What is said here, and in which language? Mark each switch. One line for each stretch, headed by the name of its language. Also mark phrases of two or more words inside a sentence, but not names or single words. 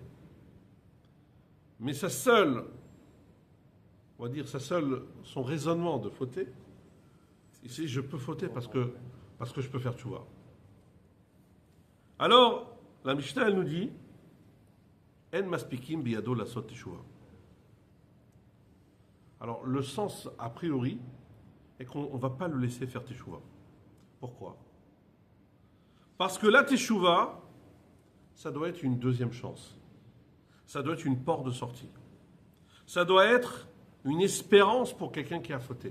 French: Mais son raisonnement de fauter, il sait je peux fauter parce que je peux faire tchouva. Alors, la Mishnah, elle nous dit
Hebrew: אין מספיקים בידו לעשות תשובה.
French: Alors, le sens, a priori, est qu'on ne va pas le laisser faire teshuvah. Pourquoi? Parce que la teshuvah, ça doit être une deuxième chance. Ça doit être une porte de sortie. Ça doit être une espérance pour quelqu'un qui a fauté.